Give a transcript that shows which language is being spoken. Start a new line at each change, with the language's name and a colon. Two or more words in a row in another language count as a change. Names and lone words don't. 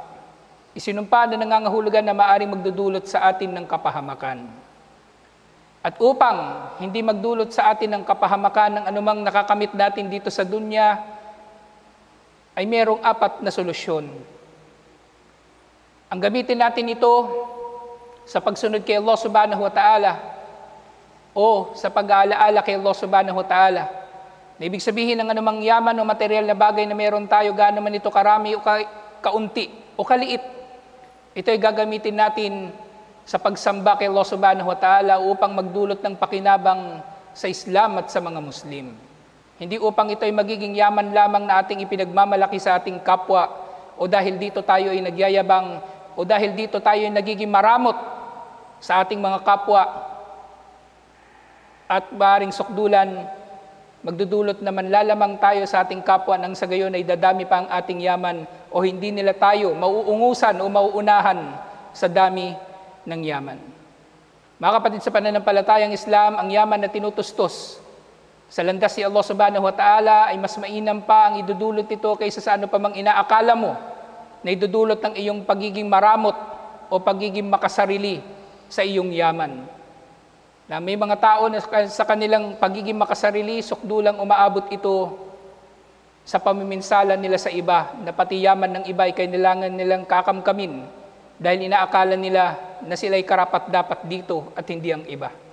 Filipino: Isinumpa na nangangahulugan na maaring magdudulot sa atin ng kapahamakan. At upang hindi magdulot sa atin ng kapahamakan ng anumang nakakamit natin dito sa dunya, ay merong 4 na solusyon. Ang gamitin natin ito sa pagsunod kay Allah
Arabic: سبحانه وتعالى
Filipino: o sa pag-aalaala kay Allah
Arabic: سبحانه وتعالى.
Filipino: Na ibig sabihin ng anumang yaman o material na bagay na meron tayo, gaano man ito karami o kaunti o kaliit, ito ay gagamitin natin sa pagsamba kay Allah
Arabic: سبحانه وتعالى
Filipino: upang magdulot ng pakinabang sa Islam at sa mga Muslim. Hindi upang ito ay magiging yaman lamang na ating ipinagmamalaki sa ating kapwa, o dahil dito tayo ay nagyayabang, o dahil dito tayo ay nagiging maramot sa ating mga kapwa, at maaaring sukdulan, magdudulot naman lalamang tayo sa ating kapwa nang sa gayon ay dadami pa ang ating yaman, o hindi nila tayo mauungusan o mauunahan sa dami ng yaman. Mga kapatid, sa pananampalatayang Islam, ang yaman na tinutustos sa landas ni Allah
Arabic: سبحانه وتعالى
Filipino: ay mas mainam pa ang idudulot nito kaysa sa ano pa mang inaakala mo na idudulot ng iyong pagiging maramot o pagiging makasarili sa iyong yaman. Na may mga tao na sa kanilang pagiging makasarili, sukdulang umaabot ito sa pamiminsalan nila sa iba, na pati yaman ng iba ay kailangan nilang kakamkamin dahil inaakala nila na sila'y karapat-dapat dito at hindi ang iba.